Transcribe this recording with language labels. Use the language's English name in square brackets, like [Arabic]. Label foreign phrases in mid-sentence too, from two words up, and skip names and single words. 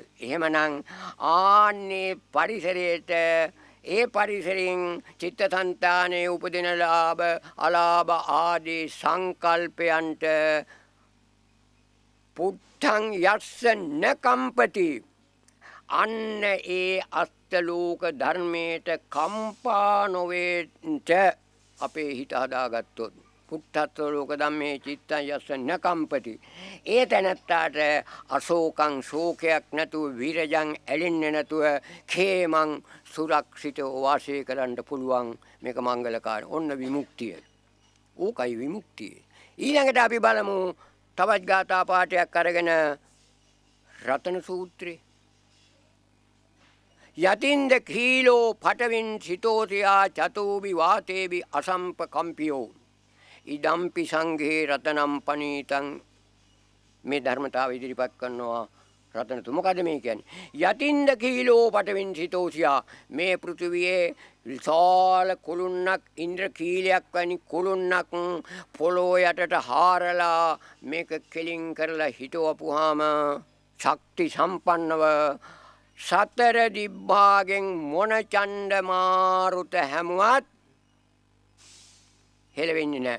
[Sinhala] එහෙමනම් ආන්නේ පරිසරයට ඒ පරිසරයෙන් චිත්තසංතානයේ උපදින ලාභ අලාභ ආදී සංකල්පයන්ට [Pali] පුත්තං යස්ස නකම්පති [Sinhala] අන්න ඒ අෂ්ටලෝක ධර්මයට කම්පා නොවේට අපේ හිත හදාගත්තොත් [Pali] පුත්තත් ලෝක ධම්මේ චිත්තං යස්ස නකම්පති [Sinhala] ඒ තැනත්තාට අශෝකං ශෝකයක් නැතුව විරජං ඇලෙන්නේ නැතුව khemං සුරක්ෂිතව වාසය කරන්න පුළුවන්. මේක මංගලකාර. ඔන්න විමුක්තිය. ඕකයි විමුක්තිය. ඊළඟට අපි බලමු තවත් ගාථා පාඨයක් අරගෙන රතන සූත්‍රේ. [Pali] යතින්ද කීලෝ පටවින් සිතෝතියා චතෝබි වාතේබි අසම්ප කම්පියෝ ඉදම්පි සංඝේ රතනම් පනීතං. [Sinhala] මේ ධර්මතාව ඉදිරිපත් කරනවා රතනතු. මොකද මේ කියන්නේ? [Pali] යතින්ද කීලෝ පටවින් සිතෝසියා [Sinhala] මේ පෘථිවියේ විශාල කුළුන්නක් ඉන්ද්‍ර කීලයක් වැනි කුළුන්නක් පොළොව යටට හාරලා මේක කෙලින් කරලා හිටවපුවාම ශක්ති සම්පන්නව සතර දිබ්බාගෙන් මොන චණ්ඩ මාරුත හැමුවත් හෙලවෙන්නේ නැහැ.